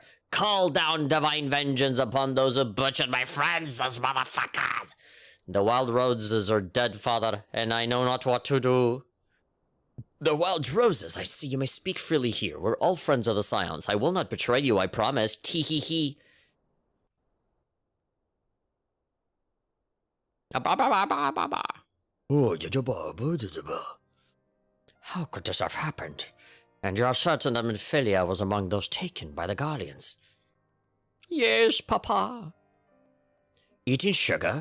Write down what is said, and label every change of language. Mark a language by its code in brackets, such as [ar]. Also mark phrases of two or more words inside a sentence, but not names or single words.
[en] Call down divine vengeance upon those who butchered my friends, those motherfuckers! The wild roses are dead, Father, and I know not what to do. The wild roses, I see you may speak freely here. We're all friends of the Scions. I will not betray you, I promise. Tee-hee-hee. How could this have happened? And you are certain that Minfilia was among those taken by the Guardians? Yes, Papa. Eating sugar?